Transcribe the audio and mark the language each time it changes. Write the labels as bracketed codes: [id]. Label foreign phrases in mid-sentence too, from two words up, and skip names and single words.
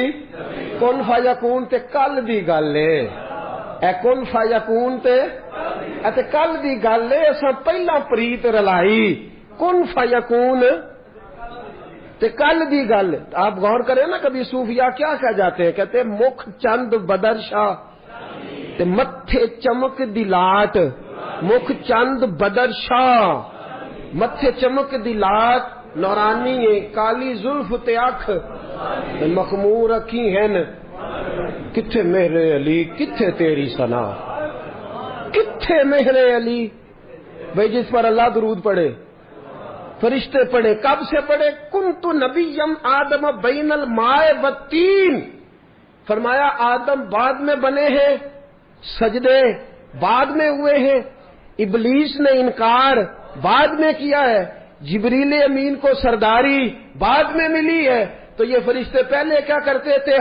[pa] کن فیکون تے کل دی گل ہے، اے کن فیکون تے کل دی گل ہے، اساں پہلا پریت رلائی، کن فیکون تے کل دی گل۔ [ur] آپ غور کریں نا، کبھی صوفیاء کیا کہہ جاتے ہیں؟ [pa] کہتے ہیں مکھ چند بدرشاہ تے متھے چمک دی لاٹ، مکھ چند بدرشاہ متھے چمک دی لاٹ، نورانی ہے کالی زلف تے اکھ مخمور اکھی ہیں، کتھے مہر علی کتھے تیری ثنا، کتھے مہر علی؟ [ur] بھئی جس پر اللہ درود پڑھے، فرشتے پڑھے، کب سے پڑھے؟ [ar] کنت نبیم آدم بین الماء والطین، [ur] فرمایا آدم بعد میں بنے ہیں، سجدے بعد میں ہوئے ہیں، ابلیس نے انکار بعد میں کیا ہے، جبریل امین کو سرداری بعد میں ملی ہے، تو یہ فرشتے پہلے کیا کرتے تھے؟